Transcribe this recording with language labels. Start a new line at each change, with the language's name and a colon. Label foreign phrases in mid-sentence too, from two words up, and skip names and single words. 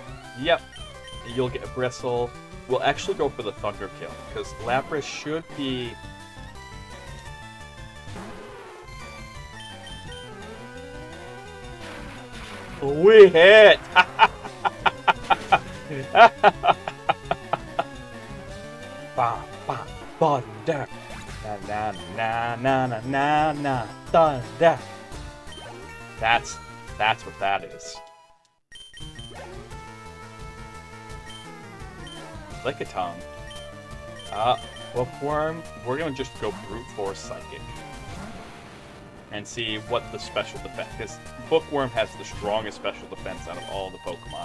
English: Yep. You'll get a Bristle. We'll actually go for the Thunder kill, because Lapras should be... We hit! Ba, ba, thunder! Na na na na na na na thunder! That's what that is. Lickitung. Bookworm. We're gonna just go brute force Psychic. And see what the special defense, because Bookworm has the strongest special defense out of all the Pokemon.